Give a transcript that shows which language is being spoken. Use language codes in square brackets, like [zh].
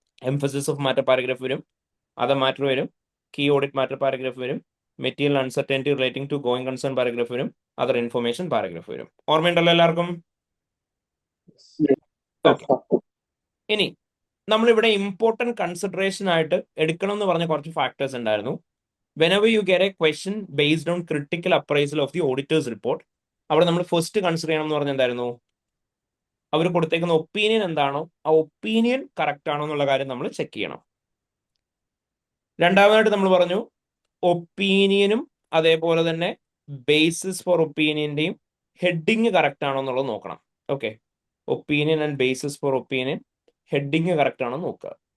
[ml] Emphasis of matter paragraph വരും, other matter വരും, key audit matter paragraph വരും, material uncertainty relating to going concern paragraph വരും, other information paragraph വരും. ഓർമ്മയുണ്ടല്ലോ എല്ലാവർക്കും? ഓക്കെ. ഇനി നമ്മളിവിടെ ഇമ്പോർട്ടൻറ്റ് കൺസിഡറേഷൻ ആയിട്ട് എടുക്കണം എന്ന് പറഞ്ഞ കുറച്ച് ഫാക്ടേഴ്സ് ഉണ്ടായിരുന്നു. [en] whenever you get a question based on critical appraisal of the auditor's report, [ml] അവിടെ നമ്മൾ ഫസ്റ്റ് കൺസിഡർ ചെയ്യണം എന്ന് പറഞ്ഞ എന്തായിരുന്നു? അവർ കൊടുത്തേക്കുന്ന ഒപ്പീനിയൻ എന്താണോ ആ ഒപ്പീനിയൻ കറക്റ്റ് ആണോ എന്നുള്ള കാര്യം നമ്മൾ ചെക്ക് ചെയ്യണം. രണ്ടാമതായിട്ട് നമ്മൾ പറഞ്ഞു ഒപ്പീനിയനും അതേപോലെ തന്നെ ബേസിസ് ഫോർ ഒപ്പീനിയന്റെയും ഹെഡിങ് കറക്റ്റ് ആണോ എന്നുള്ളത് നോക്കണം. Okay, opinion and basis for opinion, heading correct ആണോ നോക്കുക.